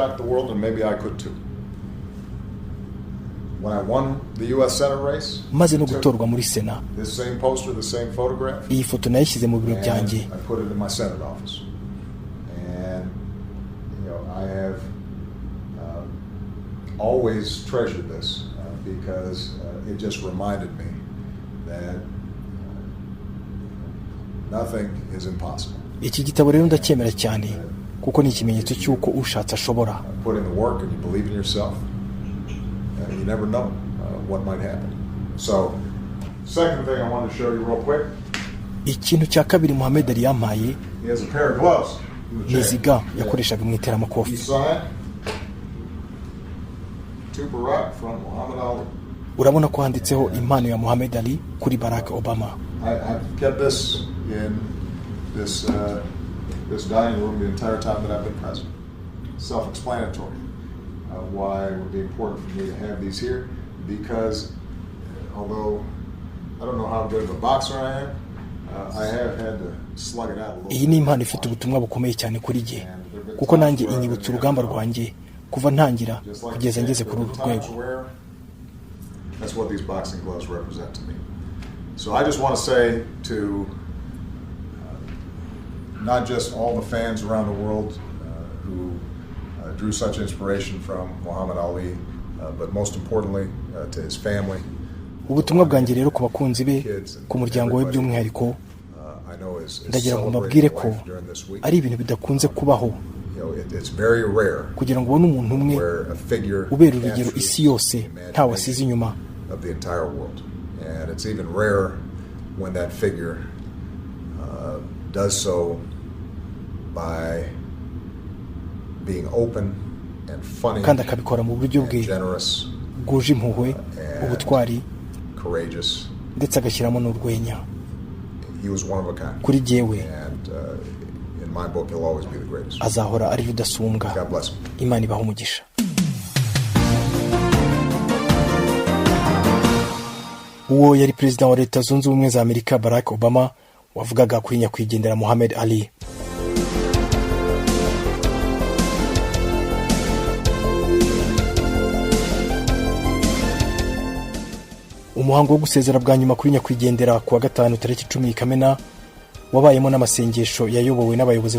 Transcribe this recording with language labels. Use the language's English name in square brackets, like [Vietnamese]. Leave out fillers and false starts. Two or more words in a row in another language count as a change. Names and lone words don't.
[Kinyarwanda] Maze no gutorwa muri Sena, iyi foto nayishyize mu biro byanjye [English] always treasured this because it just reminded me that nothing is impossible. [Kinyarwanda] Iki gitabo rero ndacyemera cyane kuko ni ikimenyetso cy'uko ushatse ashobora. [English] Put in the work and you believe in yourself. You never know what might happen. So, second thing I want to show you real quick. [Kinyarwanda] Ikintu cya kabiri Muhammad Ali yampaye [English] He has a pair of gloves. [Kinyarwanda] niziga yakoreshaga mu iteramakofi. Urabona ko handitseho impano ya Muhammad Ali kuri Barack Obama. [English] I've kept this in this dining room the entire time that I've been president. Self-explanatory. Why it would be important for me to have these here, because although I don't know how good of a boxer I am, I have had to slug it out a little. [Kinyarwanda] Iyi ni impano ifite ubutumwa bukomeye cyane kuri jye kuko nanjye inyibutsa urugamba rwanjye kuva ntangira kugeza ngeze kuri uru rwego. [English] That's what these boxing gloves represent to me. So I just want to say to not just all the fans around the world who drew such inspiration from Muhammad Ali, but most importantly to his family. [Kinyarwanda] Ubutumwa bwanjye rero ku bakunzi be, ku muryango we by'umwihariko, ndagira ngo mbabwire ko ari ibintu bidakunze kubaho kugira ngo ubone umuntu umwe ubera urugero isi yose nta wasize inyuma. [English] And it's even rare when that figure does so by being open and funny [Kinyarwanda] kandi akabikora mu buryo bwe bwuje impuhwe, ubutwari, courageous, ndetse agashyiramo n'urwenya. [English] He was one of a kind. [Kinyarwanda] Kuri jyewe [English] and in my book he'll always be the greatest. [Kinyarwanda] Azahora ari rudasumbwa. [English] God bless him. [Kinyarwanda] Imana ibahe umugisha. Uwo yari perezida wa Leta Zunze Ubumwe za Amerika Barack Obama wavugaga kuri nyakwigendera Muhammad Ali. Umuhango wo gusezera bwa nyuma kuri nyakwigendera kuwa gatanu tariki 10 Kamena wabayemo n'amasengesho yayobowe n'abayobozi